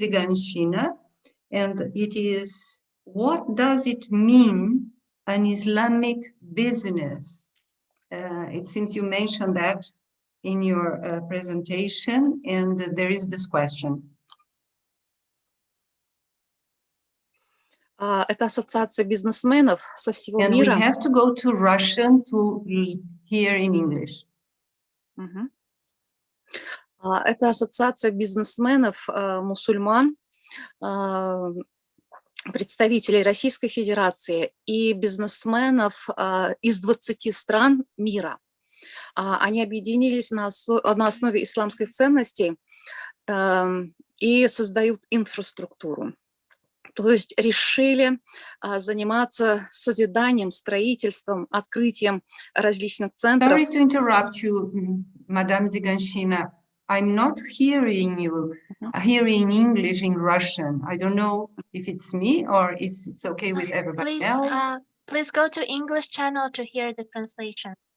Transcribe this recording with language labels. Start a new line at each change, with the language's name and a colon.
English: Ziganshina, and it is, what does it mean, an Islamic business? It seems you mentioned that in your presentation, and there is this question.
Russian: Это ассоциация бизнесменов со всего
English: And
Russian: мира.
English: we have to go to Russian to hear in English.
Russian: Это ассоциация бизнесменов, мусульман, представителей Российской Федерации и бизнесменов из 20 стран мира. Они объединились на основе исламских ценностей и создают инфраструктуру. То есть решили заниматься созиданием, строительством, открытием различных центров.
English: Sorry to interrupt you, Madame Ziganshina. I'm not hearing you hearing English in Russian. I don't know if it's me or if it's okay with everybody else. Please go to English channel to hear the translation.